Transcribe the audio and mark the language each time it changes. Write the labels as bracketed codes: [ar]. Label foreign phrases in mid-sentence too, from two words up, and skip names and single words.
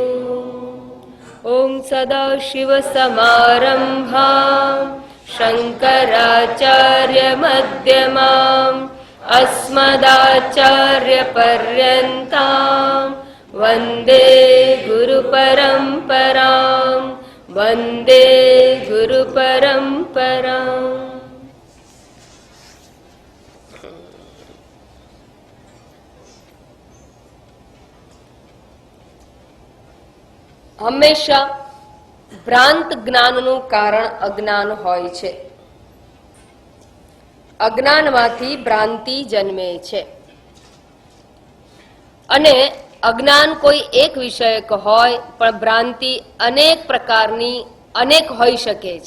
[sa] ॐ सदाशिवसमारम्भां शङ्कराचार्यमध्यमाम् अस्मदाचार्यपर्यन्तां वन्दे गुरुपरम्परां वन्दे गुरुपरम्पराम्। [gu] હંમેશા ભ્રાંત જ્ઞાનનું કારણ અજ્ઞાન હોય છે. અજ્ઞાનમાંથી ભ્રાંતિ જન્મે છે અને અજ્ઞાન કોઈ એક વિષયક હોય પણ ભ્રાંતિ અનેક પ્રકારની અનેક હોઈ શકે છે.